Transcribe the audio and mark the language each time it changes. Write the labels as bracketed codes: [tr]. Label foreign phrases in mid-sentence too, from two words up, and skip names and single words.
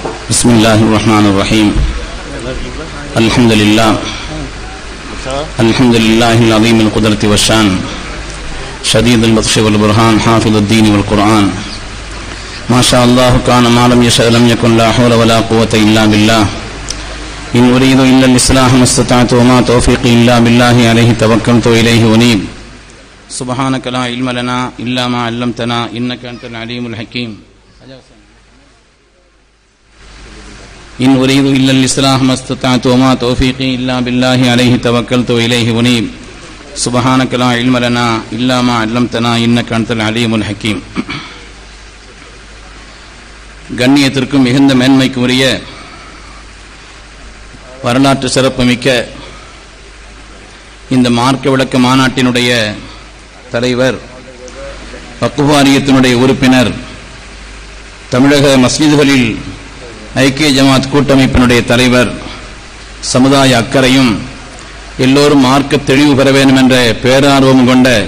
[ar] بسم الله الرحمن الرحيم الحمد لله العظيم القدرة والشان شديد البطش والبرهان حافظ الدين والقرآن ما شاء الله كان ما لم يشأ لم يكن لا حول ولا قوة إلا بالله إن أريد إلا الإصلاح ما استطعت وما توفيقي إلا بالله عليه توكلت وإليه أنيب سبحانك لا علم لنا إلا ما علمتنا إنك أنت العليم الحكيم إن أريد إلا الإصلاح ما استطعت وما توفيقي إلا بالله عليه توكلت وإليه أنيب سبحانك لا علم لنا إلا ما علمتنا إنك أنت العليم الحكيم. [ta] கண்ணியத்திற்கும் மிகுந்த மேன்மைக்கும் உரிய வரலாற்று சிறப்புமிக்க இந்த மார்க்க விளக்க மாநாட்டினுடைய தலைவர், வக்ஃப் வாரியத்தினுடைய உறுப்பினர், தமிழக மஸ்ஜிதுகளில் ஐக்கிய ஜமாத் கூட்டமைப்பினுடைய தலைவர், சமுதாய அக்கறையும் எல்லோரும் மார்க்க தெளிவு பெற வேண்டும் என்ற பேரார்வம் கொண்ட